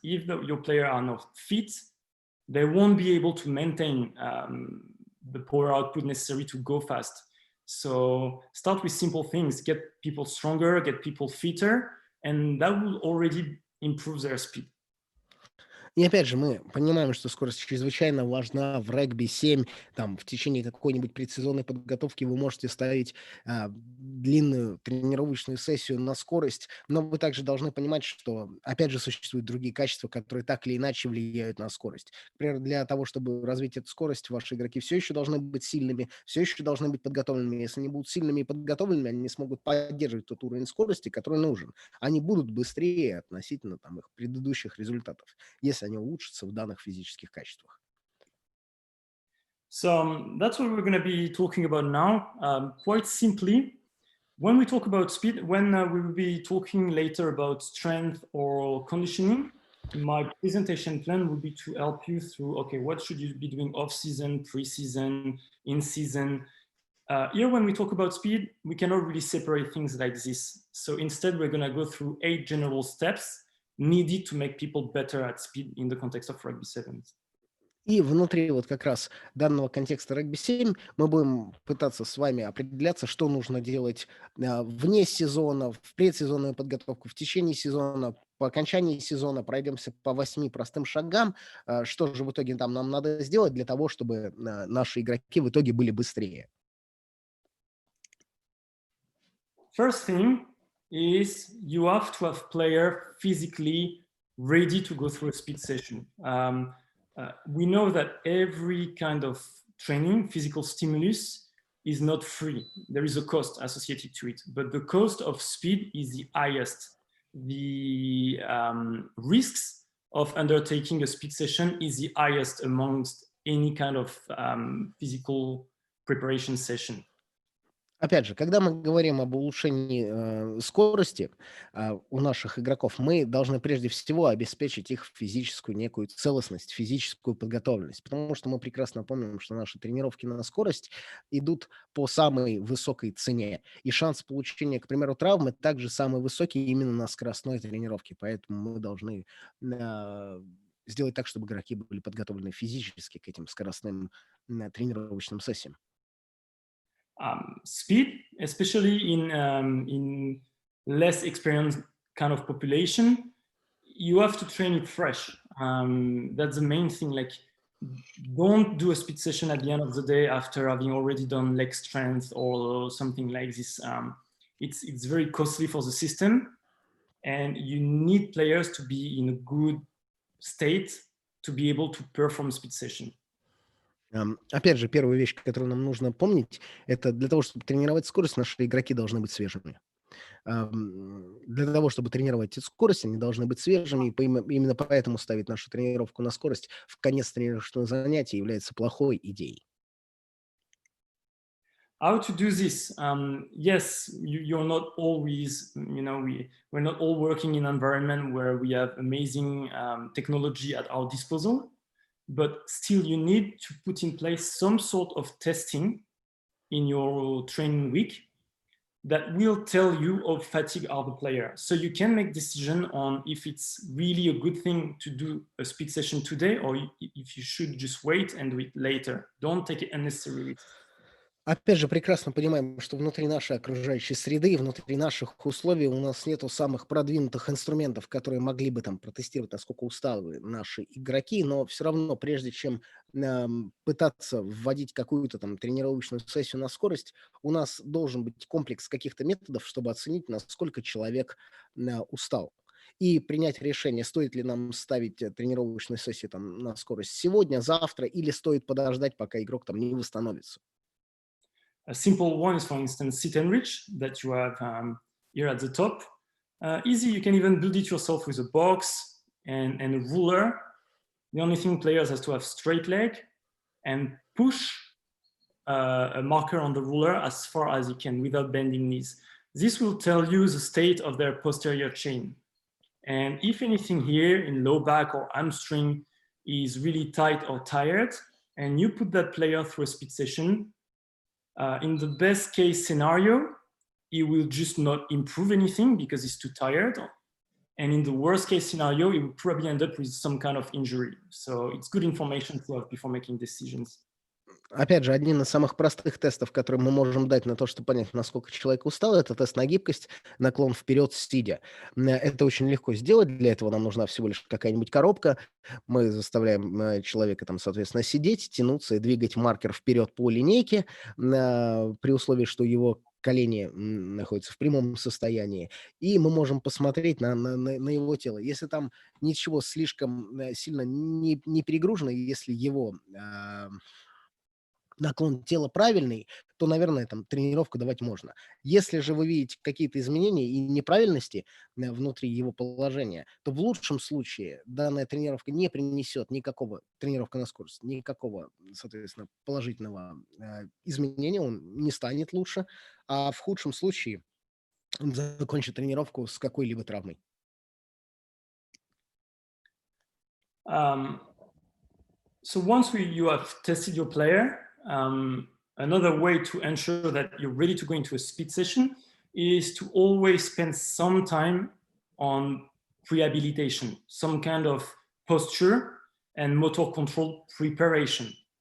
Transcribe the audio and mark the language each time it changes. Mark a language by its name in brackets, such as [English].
[English] If your players are not fit, they won't be able to maintain the power output necessary to go fast. So start with simple things, get people stronger, get people fitter, and that will already improve their speed. [Russian] И опять же, мы понимаем, что скорость чрезвычайно важна в регби-7. Там в течение какой-нибудь предсезонной подготовки вы можете ставить длинную тренировочную сессию на скорость, но вы также должны понимать, что, опять же, существуют другие качества, которые так или иначе влияют на скорость. Например, для того, чтобы развить эту скорость, ваши игроки все еще должны быть сильными, все еще должны быть подготовленными. Если они будут сильными и подготовленными, они не смогут поддерживать тот уровень скорости, который нужен. Они будут быстрее относительно там, их предыдущих результатов, если они улучшатся в данных физических качествах. [English] So that's what we're going to be talking about now. Quite simply, when we talk about speed, when we will be talking later about strength or conditioning, my presentation plan will be to help you through, okay, what should you be doing off-season, pre-season, in-season? Here, when we talk about speed, we cannot really separate things like this. So instead, we're going to go through 8 general steps needed to make people better at speed in the context of rugby-7. [Russian] И внутри вот как раз данного контекста регби-7 мы будем пытаться с вами определяться, что нужно делать вне сезона, в предсезонную подготовку, в течение сезона, по окончании сезона. Пройдемся по 8 простым шагам, что же в итоге там нам надо сделать для того, чтобы наши игроки в итоге были быстрее. [English] First thing is you have to have player physically ready to go through a speed session. We know that every kind of training, physical stimulus, is not free. There is a cost associated to it, but the cost of speed is the highest. The risks of undertaking a speed session is the highest amongst any kind of physical preparation session. [Russian] Опять же, когда мы говорим об улучшении скорости у наших игроков, мы должны прежде всего обеспечить их физическую некую целостность, физическую подготовленность, потому что мы прекрасно помним, что наши тренировки на скорость идут по самой высокой цене, и шанс получения, к примеру, травмы также самый высокий именно на скоростной тренировке, поэтому мы должны сделать так, чтобы игроки были подготовлены физически к этим скоростным тренировочным сессиям. [English] Speed, especially in less experienced kind of population, you have to train it fresh. That's the main thing. Like, don't do a speed session at the end of the day after having already done leg strength or something like this. It's very costly for the system, and you need players to be in a good state to be able to perform speed session. [Russian] Опять же, первая вещь, которую нам нужно помнить, это для того, чтобы тренировать скорость, наши игроки должны быть свежими. Для того, чтобы тренировать скорость, они должны быть свежими, и именно поэтому ставить нашу тренировку на скорость в конец тренировочного занятия является плохой идеей. [English] How to do this? Yes, you're not always, we're not all working in an environment where we have amazing technology at our disposal. But still you need to put in place some sort of testing in your training week that will tell you how fatigued are the players. So you can make decision on if it's really a good thing to do a speed session today, or if you should just wait and do it later. Don't take it unnecessarily. [Russian] Опять же, прекрасно понимаем, что внутри нашей окружающей среды, внутри наших условий у нас нету самых продвинутых инструментов, которые могли бы там протестировать, насколько усталы наши игроки, но все равно, прежде чем пытаться вводить какую-то там тренировочную сессию на скорость, у нас должен быть комплекс каких-то методов, чтобы оценить, насколько человек устал. И принять решение, стоит ли нам ставить тренировочную сессию там, на скорость сегодня, завтра, или стоит подождать, пока игрок там не восстановится. [English] A simple one is, for instance, sit and reach that you have here at the top. Easy, you can even build it yourself with a box and a ruler. The only thing players has to have straight leg and push a marker on the ruler as far as you can without bending knees. This will tell you the state of their posterior chain. And if anything here in low back or hamstring is really tight or tired, and you put that player through a speed session, in the best case scenario, he will just not improve anything because he's too tired. And in the worst case scenario, he will probably end up with some kind of injury. So it's good information to have before making decisions. [Russian] Опять же, один из самых простых тестов, которые мы можем дать на то, чтобы понять, насколько человек устал, это тест на гибкость, наклон вперед, сидя. Это очень легко сделать. Для этого нам нужна всего лишь какая-нибудь коробка. Мы заставляем человека там, соответственно, сидеть, тянуться и двигать маркер вперед по линейке, при условии, что его колени находятся в прямом состоянии, и мы можем посмотреть на его тело. Если там ничего слишком сильно не перегружено, если его наклон тела правильный, то, наверное, там тренировку давать можно. Если же вы видите какие-то изменения и неправильности внутри его положения, то в лучшем случае данная тренировка не принесет тренировка на скорость, никакого, соответственно, положительного изменения, он не станет лучше, а в худшем случае он закончит тренировку с какой-либо травмой. [English] So once you have tested your player, another way to ensure that you're ready to go into a speed session is to always spend some time on rehabilitation, some kind of posture and motor control preparation.